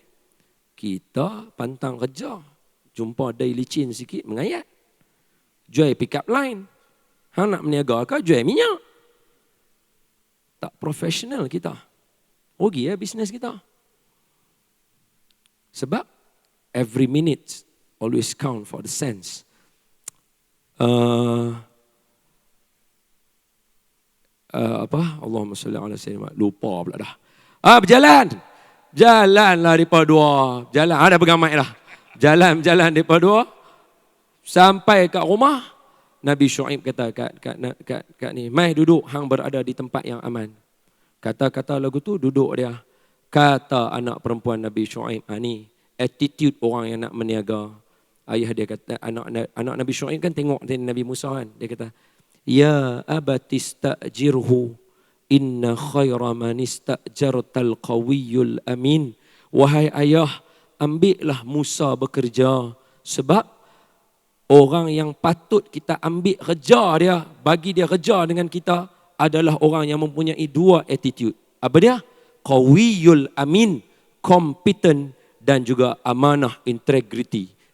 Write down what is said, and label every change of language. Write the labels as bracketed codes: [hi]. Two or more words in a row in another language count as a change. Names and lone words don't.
[ms] Kita pantang kerja. Jumpa day licin sikit, mengayat. Jual [en] pick up line. [ms] Hang nak meniaga ke, jual minyak. Tak profesional kita. Rugi ya bisnes kita. [en] Sebab every minute always count for the cents. [ar] اللهم صل على سيدنا. [ms] Lupa pula dah. Berjalan. Jalanlah mereka dua. Jalan. Dah pegang mic dah. Jalan mereka dua. Sampai kat rumah. Nabi Syuaib kata kat ni, mai duduk, hang berada di tempat yang aman. Kata-kata lagu tu duduk dia. Kata anak perempuan Nabi Syuaib, ni attitude orang yang nak meniaga. Ayah dia kata, anak Nabi Syuaib kan tengok Nabi Musa kan. [ar] Dia kata, يا أبت استأجره إن خير من استأجرت القوي الأمين. [ms] Wahai ayah, ambillah Musa bekerja, sebab orang yang patut kita ambil kerja dia, bagi dia kerja dengan kita adalah orang yang mempunyai dua attitude. Apa dia? [ar] القوي الأمين, [ms] competent, dan juga amanah, integrity.